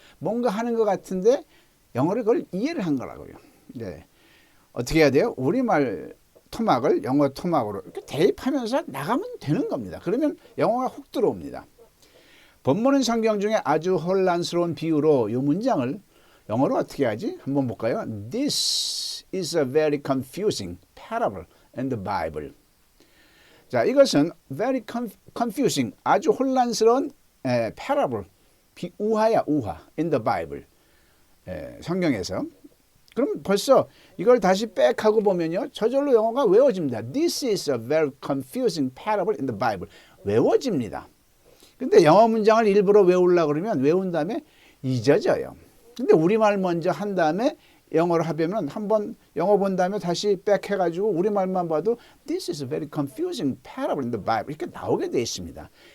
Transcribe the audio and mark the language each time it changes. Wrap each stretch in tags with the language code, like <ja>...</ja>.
<ko>뭔가 하는 것 같은데 영어를 그걸 이해를 한 거라고요. 네. 어떻게 해야 돼요? 우리말 토막을 영어 토막으로 이렇게 대입하면서 나가면 되는 겁니다. 그러면 영어가 훅 들어옵니다. 본문은 성경 중에 아주 혼란스러운 비유로 이 문장을 영어로 어떻게 하지? 한번 볼까요?</ko> <en>This is a very confusing parable in the Bible.</en> <ko>자, 이것은 very confusing, 아주 혼란스러운 parable, 우화야 우화, in the Bible. 성경에서. 그럼 벌써 이걸 다시 백하고 보면요. 저절로 영어가 외워집니다.</ko> <en>This is a very confusing parable in the Bible.</en> <ko>외워집니다. 근데 영어 문장을 일부러 외우려고 그러면 외운 다음에 잊어져요. 근데 우리말 먼저 한 다음에 영어로 하면 한번 영어 본 다음에 다시 백 해가지고 우리말만 봐도</ko> <en>This is a very confusing parable in the Bible</en> <ko>이렇게 나오게 되어 있습니다.</ko>